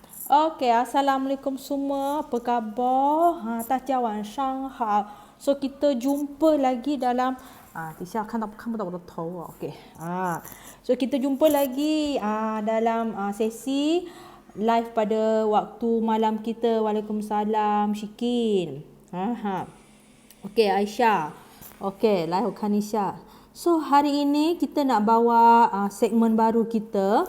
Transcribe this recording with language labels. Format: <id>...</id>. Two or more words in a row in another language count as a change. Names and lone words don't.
<ms>Okey, Assalamualaikum semua. Apa khabar?</ms> <zh>Dajiao晚上好.</zh> <ms>So kita jumpa lagi dalam</ms> <zh>等一下看不到我的头哦</zh> <ms>Okey. So kita jumpa lagi dalam sesi live pada waktu malam kita. Waalaikumsalam Syikin. Okey, Aisyah. Okey, live Kanisha. So hari ini kita nak bawa segmen baru kita.</ms>